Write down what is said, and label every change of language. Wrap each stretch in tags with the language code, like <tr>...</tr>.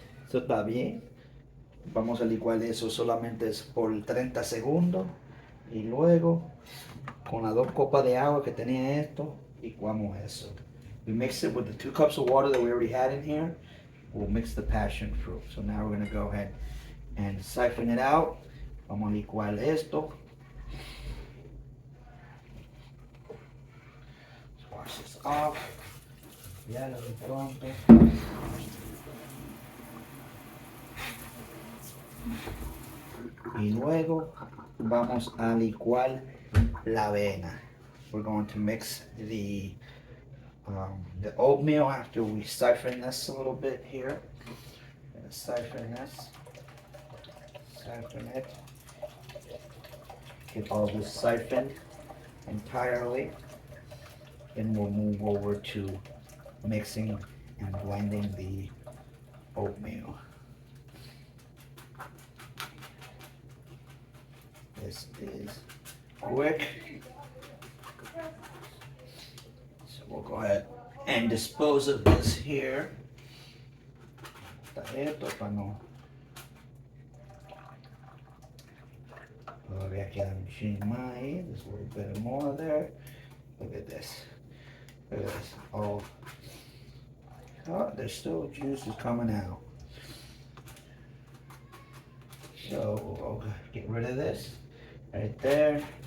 <es>Esto está bien. Vamos a licuar eso solamente por 30 segundos y luego con las 2 copas de agua que tenía esto, licuamos eso.</es> <en>We mix it with the 2 cups of water that we already had in here. We'll mix the passion fruit. So now we're going to go ahead and siphon it out.</en> <es>Vamos a licuar esto.</es> <en>Let's wash this off.</en> <es>Ya lo pronto. Y luego vamos a licuar la avena.</es> <en>We're going to mix the oatmeal after we siphon this a little bit here. Siphon this. Siphon it. Get all this siphoned entirely. And we'll move over to mixing and blending the oatmeal. This is quick. So we'll go ahead and dispose of this here.</en> <es>Esto para no. Todavía queda muchísimo más ahí.</es> <en>There's a little bit more there. Look at this. Look at this. Oh, there's still juice is coming out. So we'll get rid of this right there.</en>